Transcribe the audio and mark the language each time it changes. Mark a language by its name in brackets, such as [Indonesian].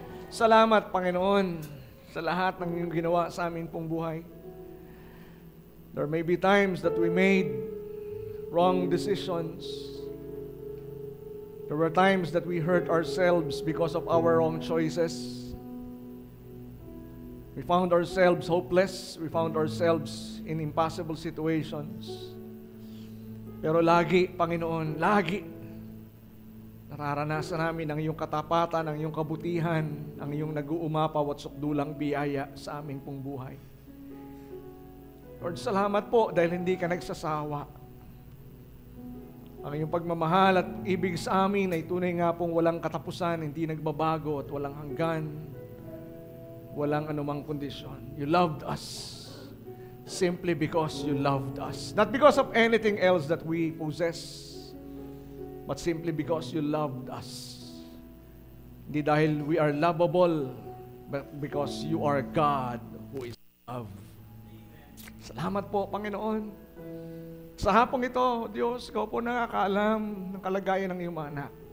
[Filipino] Salamat, Panginoon, sa lahat ng iyong ginawa sa amin pong buhay. [English] There may be times that we made wrong decisions. There were times that we hurt ourselves because of our wrong choices. We found ourselves hopeless. We found ourselves in impossible situations. [Filipino] Pero lagi, Panginoon, lagi, Nararanasan namin ang iyong katapatan, ang iyong kabutihan, ang iyong nag-uumapaw at sukdulang biyaya sa aming pong buhay. Lord, salamat po dahil hindi ka nagsasawa. Ang iyong pagmamahal at ibig sa amin ay tunay nga pong walang katapusan, hindi nagbabago at walang hanggan, walang anumang kondisyon. [English] You loved us simply because you loved us. Not because of anything else that we possess, but simply because you loved us. [Filipino] Hindi dahil [English] we are lovable, but because you are God who is love. [Filipino] Salamat po, Panginoon. Sa hapong ito, Diyos, ikaw po nakakaalam ng kalagayan ng iyong mga anak.